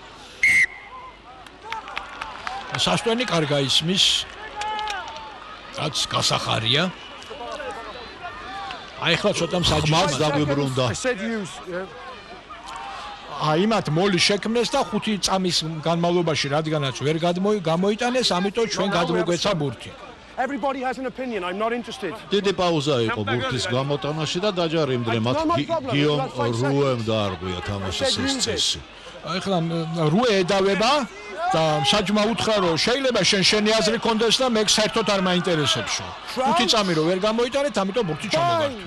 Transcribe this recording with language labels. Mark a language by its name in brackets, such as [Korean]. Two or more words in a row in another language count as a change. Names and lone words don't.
[Georgian] სასტვენი კარგა ისმის, რაც გასახარია. აი ხლა ცოტა მსაჯმას დაგვიბრუნდა. აიმათ მოლი შექმნეს და 5 წამის განმავლობაში რადგანაც ვერ გამოიტანეს, ამიტომ ჩვენ გადმოგვეცა ბურთი. [English] Everybody has an opinion. I'm not interested. [Georgian] დიდი პაუზა იყო ბურთის გამოტანაში და დაჯარიმდნენ მათ გიომ რუემ დაარღვია თამაშის ეს წესი. აი ხლა რუე ედავება და მსაჯმა უთხრა რომ შეიძლება შენი აზრი კონდეს და მე საერთოდ არ მაინტერესებსო. 5 წამი რო ვერ გამოიტანეთ, ამიტომ ბურთი ჩამოვარდით.